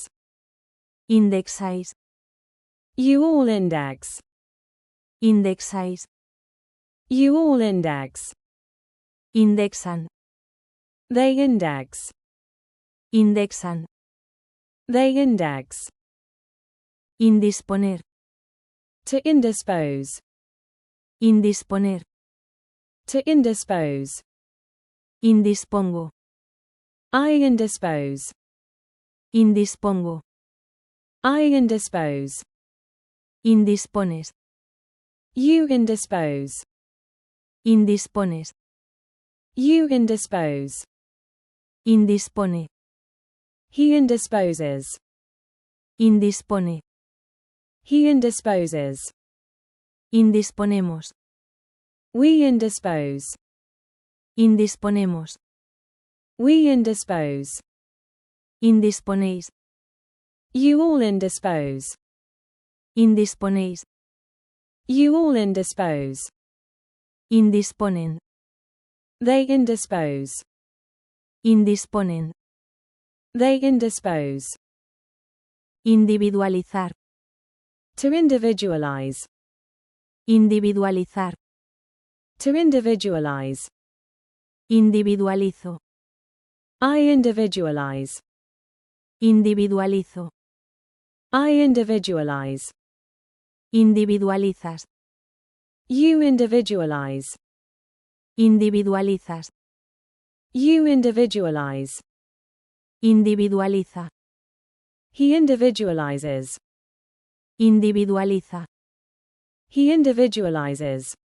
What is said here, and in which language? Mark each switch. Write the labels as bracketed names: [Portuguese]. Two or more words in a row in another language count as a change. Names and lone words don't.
[Spanish] Indexáis. [English] You all index. [Spanish] Indexáis. [English] You all index. [Spanish] Indexan. [English] They index. [Spanish] Indexan. [English] They index. [Spanish] Indisponer. [English] To indispose. [Spanish] Indisponer. [English] To indispose. [Spanish] Indispongo. [English] I indispose. [Spanish] Indispongo. [English] I indispose. [Spanish] Indispones. [English] You indispose. [Spanish] Indispones. [English] You indispose. [Spanish] Indispone. [English] He indisposes. [Spanish] Indispone. [English] He indisposes. [Spanish] Indisponemos. [English] We indispose. [Spanish] Indisponemos. [English] We indispose. [Spanish] Indisponéis. [English] You all indispose. [Spanish] Indisponéis. [English] You all indispose. [Spanish] Indisponen. [English] They indispose. [Spanish] Indisponen. [English] They indispose. [Spanish] Individualizar. [English] To individualize. [Spanish] Individualizar. [English] To individualize. [Spanish] Individualizo. [English] I individualize. [Spanish] Individualizo. [English] I individualize. [Spanish] Individualizas. [English] You individualize. [Spanish] Individualizas. [English] You individualize. [Spanish] Individualiza. [English] He individualizes. [Spanish] Individualiza. [English] He individualizes.